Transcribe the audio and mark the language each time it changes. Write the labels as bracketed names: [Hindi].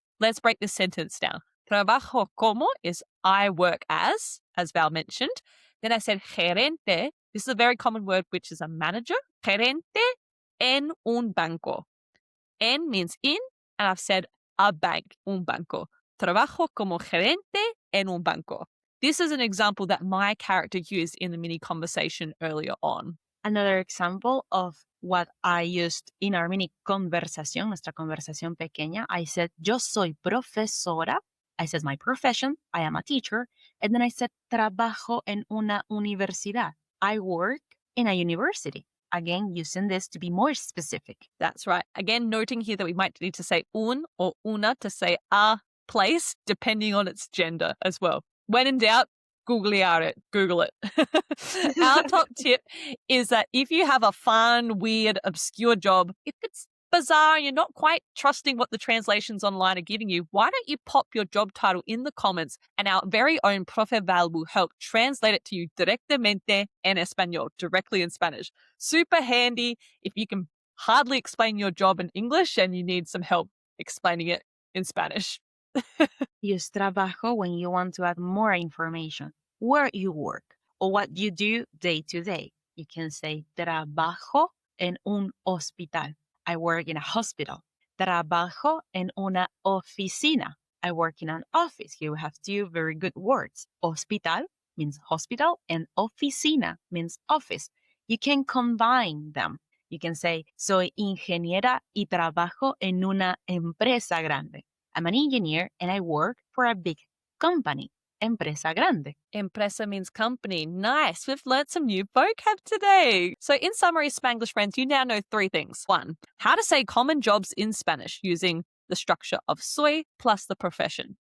[English] Let's break this sentence down. [Spanish] Trabajo como [English] is I work as Val mentioned. Then I said gerente. This is a very common word, which is a manager. [Spanish] Gerente en un banco. [English] En means in, and I've said a bank, [Spanish] un banco. Trabajo como gerente en un banco. [English] This is an example that my character used in the mini conversation earlier on. Another example of what I used in our mini [Spanish] conversación, nuestra conversación pequeña, [English] I said, [Spanish] yo soy profesora. [English] I said my profession, I am a teacher. And then I said, [Spanish] trabajo en una universidad. [English] I work in a university. Again, using this to be more specific. That's right. Again, noting here that we might need to say un or una to say a place, depending on its gender as well. When in doubt, Google it. Our top tip is that if you have a fun, weird, obscure job, if it's bizarre and you're not quite trusting what the translations online are giving you, why don't you pop your job title in the comments and our very own Profe Val will help translate it to you [Spanish] directamente en español, [English] directly in Spanish. Super handy if you can hardly explain your job in English and you need some help explaining it in Spanish. Use trabajo when you want to add more information, where you work or what you do day to day. You can say [Spanish] trabajo en un hospital. [English] I work in a hospital. [Spanish] Trabajo en una oficina. [English] I work in an office. Here we have two very good words. Hospital means hospital and oficina means office. You can combine them. You can say, [Spanish] soy ingeniera y trabajo en una empresa grande. [English] I'm an engineer and I work for a big company. [Spanish] Empresa grande. [English] Empresa means company. Nice. We've learned some new vocab today. So in summary, Spanglish friends, you now know 3 things. 1, how to say common jobs in Spanish using the structure of soy plus the profession.